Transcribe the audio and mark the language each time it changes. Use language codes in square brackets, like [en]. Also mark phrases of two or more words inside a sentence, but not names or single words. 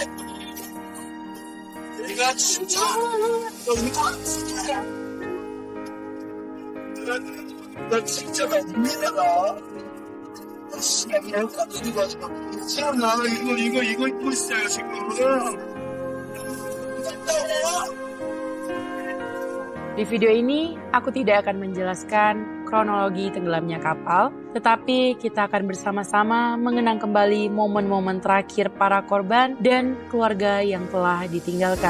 [ko] 내가 진짜 너무 나 진짜 나 힘들다. 진짜 그냥 깜짝이 가지고 지금 나 이거 입고 있어요 지금. [id] Di video ini, aku tidak akan menjelaskan kronologi tenggelamnya kapal, tetapi kita akan bersama-sama mengenang kembali momen-momen terakhir para korban dan keluarga yang telah ditinggalkan.